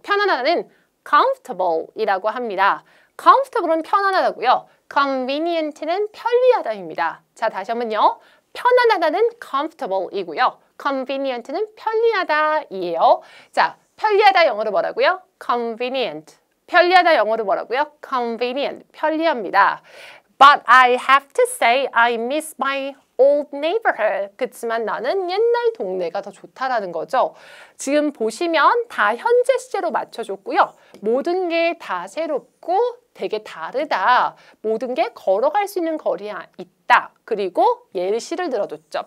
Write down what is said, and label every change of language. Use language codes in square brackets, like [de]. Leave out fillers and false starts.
[ko] 편안하다는 comfortable 이라고 합니다. comfortable은 편안하다고요. convenient는 편리하다입니다. 자, 다시 한번요. 편안하다는 comfortable 이고요. convenient는 편리하다이에요. 자, 편리하다 영어로 뭐라고요? [en] convenient. [ko] 편리하다 영어로 뭐라고요? convenient. 편리합니다. [en] But I have to say I miss my old neighborhood. [ko] 그치만 나는 옛날 동네가 더 좋다라는 거죠. 지금 보시면 다 현재 시제로 맞춰줬고요. 모든 게 다 새롭고 되게 다르다. 모든 게 걸어갈 수 있는 거리에 있다. 그리고 예시를 들어줬죠.